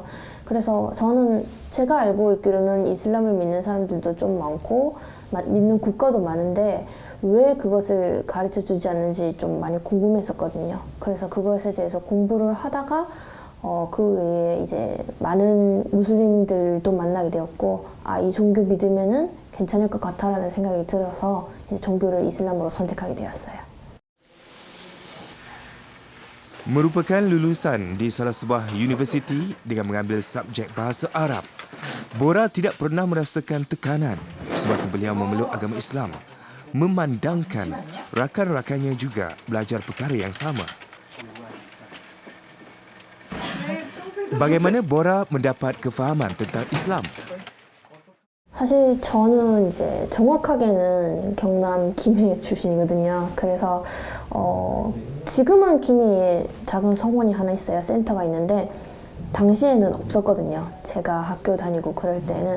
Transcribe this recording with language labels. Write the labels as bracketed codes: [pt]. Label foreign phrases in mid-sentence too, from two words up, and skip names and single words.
[ko] 그래서 저는 제가 알고 있기로는 이슬람을 믿는 사람들도 좀 많고 믿는 국가도 많은데 왜 그것을 가르쳐 주지 않는지 좀 많이 궁금했었거든요. 그래서 그것에 대해서 공부를 하다가 그 외에 이제 많은 무슬림들도 만나게 되었고 이 종교 믿으면은 괜찮을 것 같다라는 생각이 들어서 이제 종교를 이슬람으로 선택하게 되었어요. [ms] Merupakan lulusan di salah sebuah universiti dengan mengambil subjek bahasa Arab, Bora tidak pernah merasakan tekanan semasa beliau memeluk agama Islam, memandangkan rakan-rakannya juga belajar perkara yang sama. Bagaimana Bora mendapat kefahaman tentang Islam? [ko] 사실 저는 이제 정확하게는 경남 김해 출신이거든요. 그래서 지금은 김해에 작은 성원이 하나 있어요. 센터가 있는데 당시에는 없었거든요. 제가 학교 다니고 그럴 때는.